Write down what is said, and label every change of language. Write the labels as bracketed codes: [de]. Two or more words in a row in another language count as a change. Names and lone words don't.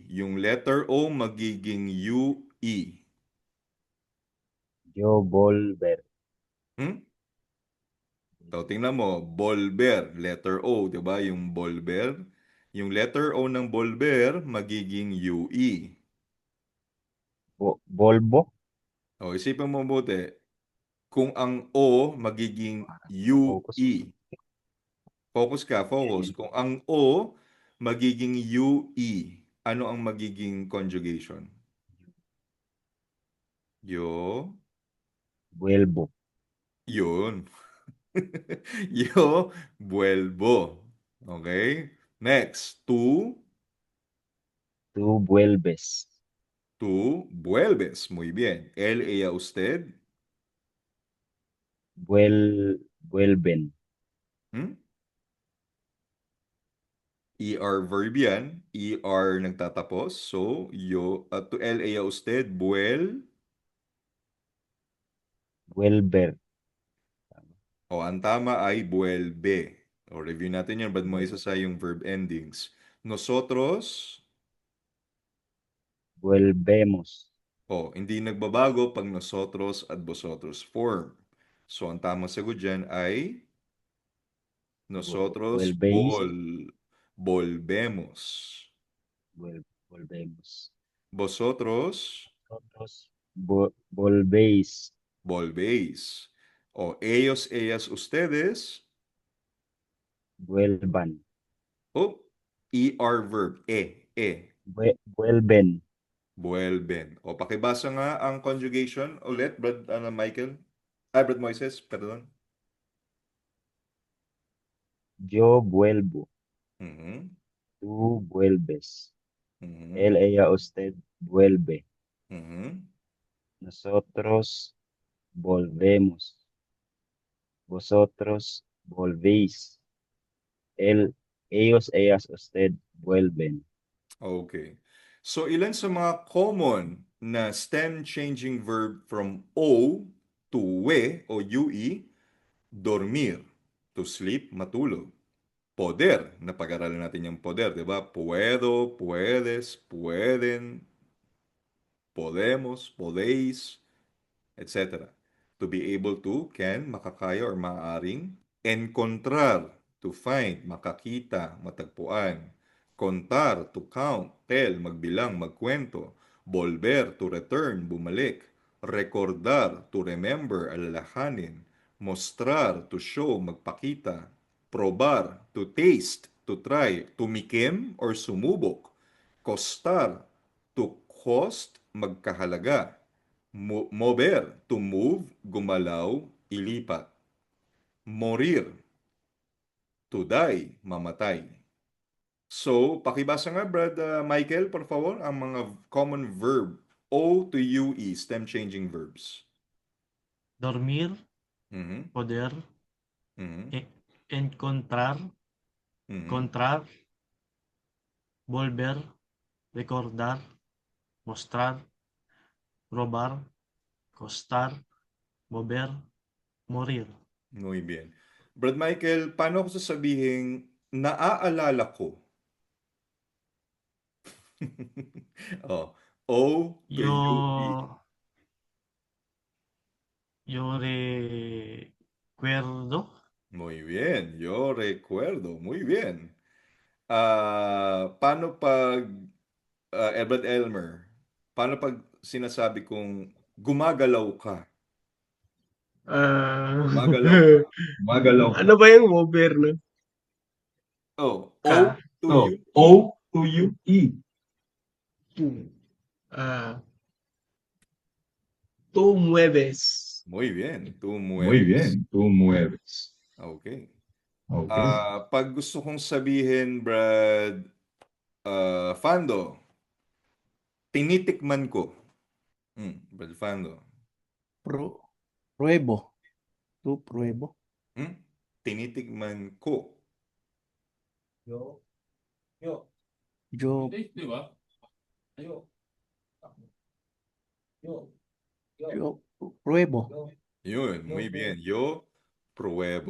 [tl] Yung letter O magiging UE. [es] Yo volver. [tl] So, tingnan mo, volver, letter O, di ba? Yung volver. Yung letter O ng volver magiging UE. [es] Volvo. O, [tl] isipin mo mabuti. Kung ang O magiging UE. Focus ka, focus. Kung ang O magiging UE, ano ang magiging conjugation? [es] Yo. Vuelvo. Yun. Yo vuelvo. [en] Okay? Next. Tú [es] vuelves. tú vuelves. Muy bien. Él, ella, usted. Vuelven. [en] ER verb [tl] yan. ER nagtatapos. [es] So, yo, to él, ella, usted. Vuelver. [tl] O, ang tama ay vuelve. O, review natin yan. Ba't mo isa sa yung verb endings? [es] Nosotros. Vuelvemos. [tl] O, hindi nagbabago pag nosotros at vosotros form. So, ang tamang sagot dyan ay [es] nosotros volvemos. Volvemos. Vosotros volvéis. Volvéis. O, ellos, ellas, ustedes. Vuelvan. [en] O, ER verb. [es] Vuelven. Vuelven. O, [tl] pakibasa nga ang conjugation ulit, Brad Michael. Brad Moises, [es] perdón. Yo vuelvo. Tú vuelves. Él, ella, usted vuelve. Nosotros volvemos. Vosotros volvéis. Ellos, ellas, usted vuelven. [tl] Okay. So, ilan sa mga common na [en] stem changing verb from O to we [tl] o UE? [es] Dormir, [en] to sleep, [tl] matulog. Poder, napag-aralan natin yung poder, di ba? [es] Puedo, puedes, pueden, podemos, podéis, [en] etc. To be able to, can, [tl] makakaya or maaring. [es] Encontrar, [en] to find, [tl] makakita, matagpuan. [es] Contar, [en] to count, tell, [tl] magbilang, magkwento. [en] Volver, to return, bumalik. [es] Recordar, [en] to remember, alalahanin. Mostrar, to show, magpakita. Probar, to taste, to try. [tl] Tumikim or sumubok. [en] Costar, to cost, magkahalaga. Mover, to move, [tl] gumalaw, ilipat. [en] Morir, to die, mamatay. [tl] So, pakibasa nga, Brad Michael, [es] por favor, [tl] ang mga [en] common verb O to UE, stem changing verbs. [es] Dormir, Mhm, poder, mhm, encontrar, mhm. encontrar, volver, recordar, mostrar, robar, costar, mover, morir. Muy bien. [tl] Brad Michael, paano ko sasabihin naaalala ko? [en] Oh, O to UE. [es] Yo recuerdo. Muy bien, yo recuerdo. Muy bien. [tl] Paano pag, Edward Elmer, paano pag sinasabi kong gumagalaw ka? Gumagalaw ka. Gumagalaw. Ano ba yung mover, no? Oh, O Ka. [en] to Oh, UE. O to UE. [es] Ah, tú mueves. Muy bien, tú Muy mueves. bien, tú mueves. [en] Okay. Okay. [tl] Pag gusto kong sabihin, Brad, Fando, tinitikman ko. Brad Fando. [es] Pruebo. Tu pruebo. [tl] Tinitikman ko. [es] Yo pruebo. [tl] Yun, [es] muy bien. Yo pruebo.